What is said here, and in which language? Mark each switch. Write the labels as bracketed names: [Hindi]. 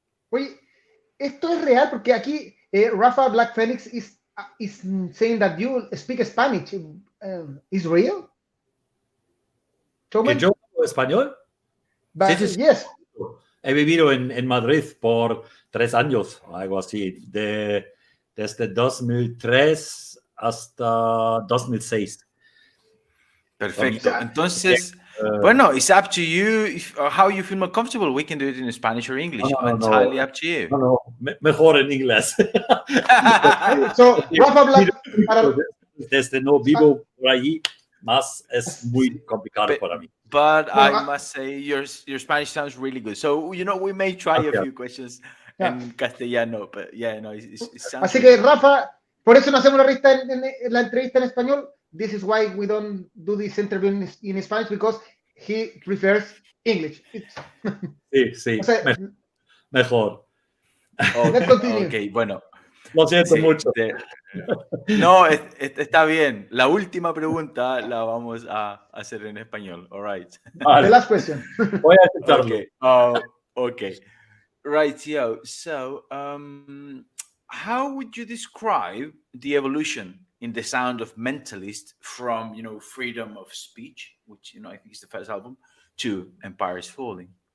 [Spanish] Oye, esto es real, porque aquí [English] Rafa Black Phoenix is saying that you speak Spanish. Is real? [Spanish] ¿Que yo hablo español? Sí. Yes. He vivido en Madrid por 3 años, algo así, desde 2003 hasta 2006. Perfecto. Entonces, bueno, [English] it's up to you how you feel more comfortable. We can do it in Spanish or English. Entirely up to you. [Spanish] No, mejor en inglés. [English] So, Rafa Black, [Spanish] desde no vivo por allí, más es muy complicado para mí. [English] But I must say your Spanish sounds really good. So, we may try a few questions [Spanish] en castellano, [English] but yeah, no, it sounds [Spanish] así que, Rafa, por eso no hacemos la entrevista en español. [English] This is why we don't do this interview in Spanish, because he prefers English. [Spanish] Sí, o sea, mejor. Ok, bueno. Lo siento mucho. No, está bien. La última pregunta la vamos a hacer en español. [English] All right. The last question. [Spanish] Voy a aceptarlo. [English] Okay. Right, so how would you describe the evolution in the sound of Mentalist from, Freedom of Speech, which, I think is the first album, to Empire is Falling?